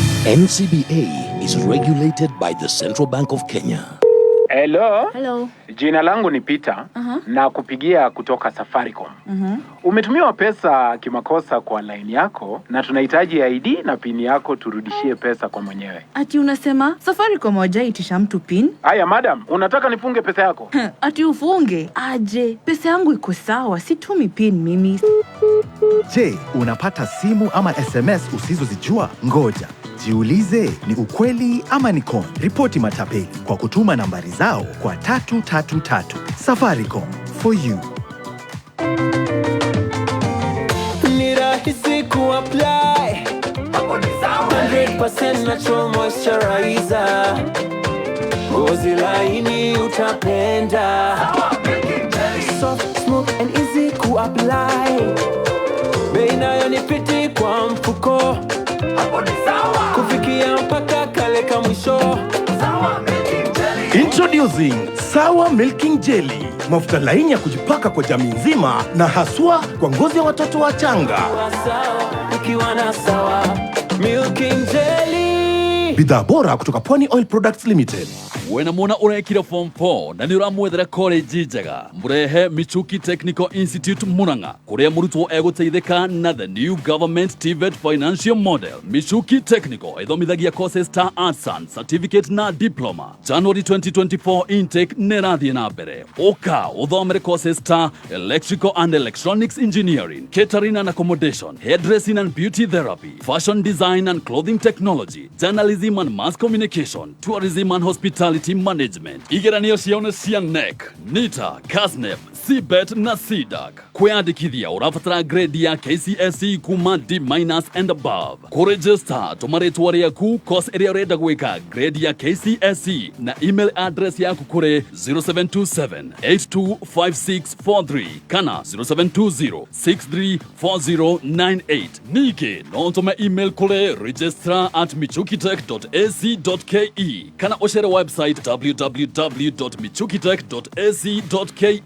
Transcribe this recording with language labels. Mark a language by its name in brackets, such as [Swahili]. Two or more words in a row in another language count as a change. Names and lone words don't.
[English] NCBA is regulated by the Central Bank of Kenya. Hello. Hello. [Swahili] Jina langu ni Peter na kupigia kutoka Safaricom. Umetumiwa pesa kimakosa kwa line yako na tunahitaji ID na pin yako turudishie pesa kwa mwenyewe. Ati unasema Safaricom hawajaitisha mtu pin? Haya madam, unataka nifunge pesa yako? Ati ufunge? Aje, pesa yangu iko sawa, situmi pin mimi. Je, unapata simu ama SMS usizozijua? Ngoja. Jiulize, ni ukweli ama ni con? Ripoti matapeli kwa kutuma nambari zao kwa 333. Safaricom, [English] for you. [Swahili] Ni rahisi kuapply [English] 100% natural moisturizer. [Swahili] Ngozi laini utapenda. [English] Soft, smooth and easy kuapply. [Swahili] Bei nayo ni fiti kwa mfuko. Kufikia mpaka kale ka mwisho. [English] Introducing Sawa Milking Jelly. [Swahili] Mafuta laini ya kujipaka kwa jamii nzima na haswa kwa ngozi ya watoto wachanga. Ukiwa na Sawa Milking Jelly. Bidhaa bora kutoka Pwani Oil Products Limited. [Kikuyu] Wena mwana urekire form 4 na niuramwethera college njega murehe Michuki Technical Institute Murang'a kuria murutwo eguteithika na [English] the new government TVET financial model. [Kikuyu] Michuki Technical ithomithagia courses ta [English] arts and certificate [Kikuyu] na diploma. January 2024 intake nerathie na mbere. Oka uthomere courses ta [English] electrical and electronics engineering, catering and accommodation, hairdressing and beauty therapy, fashion design and clothing technology, journalism and mass communication, tourism and hospitality management. [Kikuyu] Igeranio cione cia NEC, NITA, KASNEB, CBET na CDAC. Kwiyandikithia urabatara grade ya KCSE kuma [English] D- and above. [Kikuyu] Kuregister tumaritwa riaku course area urenda gwika grade ya KCSE na [English] email address [Kikuyu] yaku kuri 0727825643 kana 0720634098. Niki no tume email kuri registrar@michukitech.ac.ke kana oshere website www.michukitech.ac.ke.